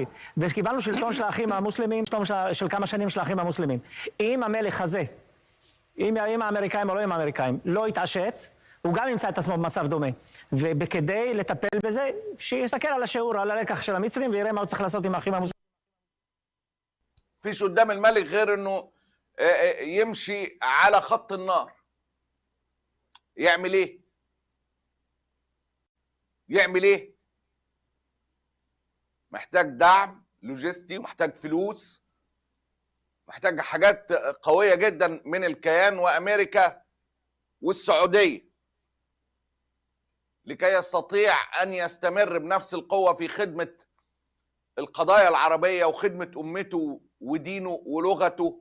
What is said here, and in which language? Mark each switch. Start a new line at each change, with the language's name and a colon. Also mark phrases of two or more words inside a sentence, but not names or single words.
Hebrew: וקיבלנו שלטון של האחים המוסלמים, של כמה שנים של האחים המוסלמים. אם המלך הזה, אם האמריקאים או לא עם האמריקאים, לא יתעשת, הוא גם ימצא את עצמו במצב דומה. וכדי לטפל בזה, שיסתכל על השיעור, על הלקח של המצרים, ויראה מה הוא צריך לעשות עם האחים המוסלמים.
Arabic: فيش قدام الملك غير انه يمشي على خط النار. يعمل ايه؟ يعمل ايه؟ محتاج دعم لوجستي، محتاج فلوس، محتاج حاجات قوية جدا من الكيان وامريكا والسعودية لكي يستطيع ان يستمر بنفس القوة في خدمة القضايا العربية وخدمة امته ودينه ولغته.